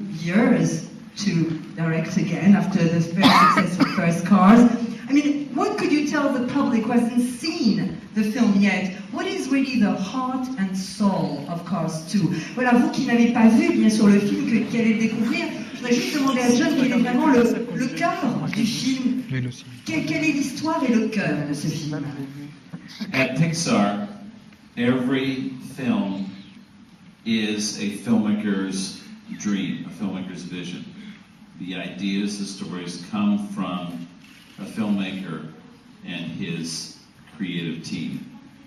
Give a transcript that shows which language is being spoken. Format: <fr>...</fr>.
<en>years to direct again after the very successful first Cars. I mean, what could you tell the public who hasn't seen the film yet? What is really the heart and soul of Cars 2?</en> <fr>Voilà, vous qui n'avez pas vu bien sûr le film, qui allez le découvrir, je voudrais juste demander à John quel est vraiment le cœur du film. Quelle est l'histoire et le cœur de ce film?</fr> <en>At Pixar, every film is a filmmaker's dream, a filmmaker's vision. The ideas, the stories come from a filmmaker and his creative team.</en>